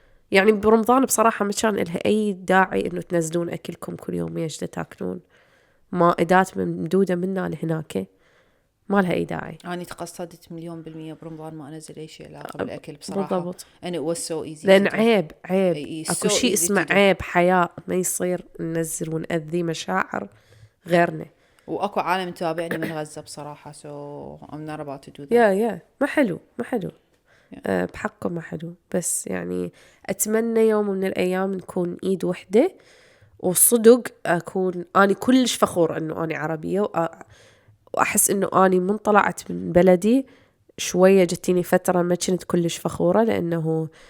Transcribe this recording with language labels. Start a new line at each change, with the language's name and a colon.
Arabic: يعني برمضان بصراحة ما كان لها أي داعي إنه تنزلون أكلكم كل يوم يجدا تاكلون مائدات ممدودة منا لهناك، ما لها أي داعي. أنا تقصدت 100% برمضان ما أنزل أي شيء علاقة بالأكل بصراحة. بالضبط.
English: and it was so easy.
Arabic: لأن عيب أكو شيء اسمه عيب حياة، ما يصير ننزل ونأذي مشاعر غيرنا. وأكو عالم تابعني من غزة بصراحة
English: so I'm not about to do that.
Arabic: ما حلو بحقه ما حلو. بس يعني أتمنى يوم من الأيام نكون إيد وحدة، وصدق أكون أنا كلش فخور إنه أنا عربية، وأحس إنه أنا من طلعت من بلدي شوية جتيني فترة ما كنت كلش فخورة، لأنه